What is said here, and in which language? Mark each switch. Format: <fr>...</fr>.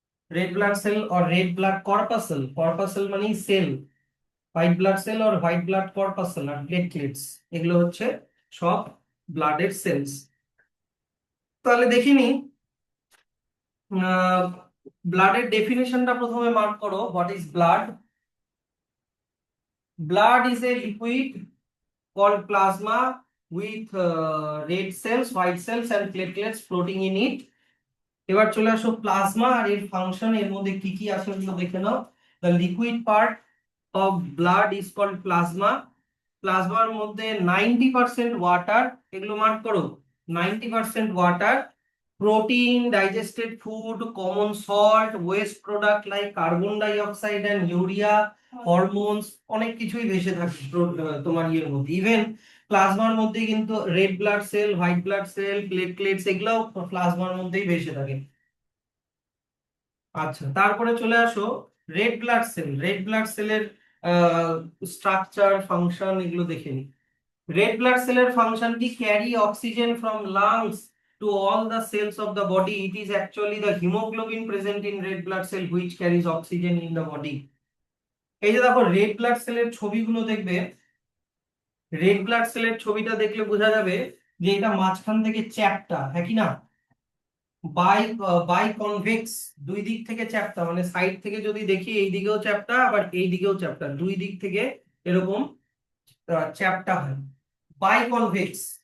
<bn>Red blood cell और red blood corpuscle, corpuscle মানে sell. White blood cell और white blood corpuscle আর platelets, এগুলো হচ্ছে সব ব্লাডের সেলস। তাহলে দেখিনি, ব্লাডের ডেফিনেশনটা প্রথমে মার্ক করো।</bn> <en>What is blood? Blood is a liquid called plasma with red cells, white cells and platelets floating in it.</en> <bn>এবার চলে আসো প্লাজমা আর এর ফাংশন, এর মধ্যে কি কি আছে ওগুলো দেখে নাও।</bn> <en>The liquid part of blood is called plasma.</en> <bn>প্লাজমার মধ্যে 90% ওয়াটার, এগুলো মার্ক করো, 90% water, protein, digested food, common salt,</bn> <en>waste product like carbon dioxide and urea,</en> <bn>hormones, অনেক কিছুই ভেসে থাকে তোমার ইয়ের মধ্যে। ইভেন প্লাজমার মধ্যে কিন্তু red blood cell, white blood cell, platelets এগুলোও প্লাজমার মধ্যেই ভেসে থাকে। আচ্ছা, তারপরে চলে আসো red blood cell. Red blood সেলের স্ট্রাকচার, ফাংশন এগুলো দেখে নিই। রেড ব্লাড সেলের ফাংশন কি?</bn> <en>Carry oxygen from lungs to all the cells of the body. It is actually the hemoglobin present in red blood cell which carries oxygen in the body.</en> <bn>এই যে দেখো red blood সেলের ছবিগুলো দেখবে, red blood সেলের ছবিটা দেখলে বোঝা যাবে যে এটা মাঝখান থেকে চ্যাপ্টা, হ্যাঁ কি না? বাই বাই কনভেক্স, দুই দিক থেকে চ্যাপ্টা, মানে সাইড থেকে যদি দেখি এই দিকেও চ্যাপ্টা আবার এই দিকেও চ্যাপ্টা, দুই দিক থেকে এরকম চ্যাপ্টা হয়, বাই কনভেক্স।</bn>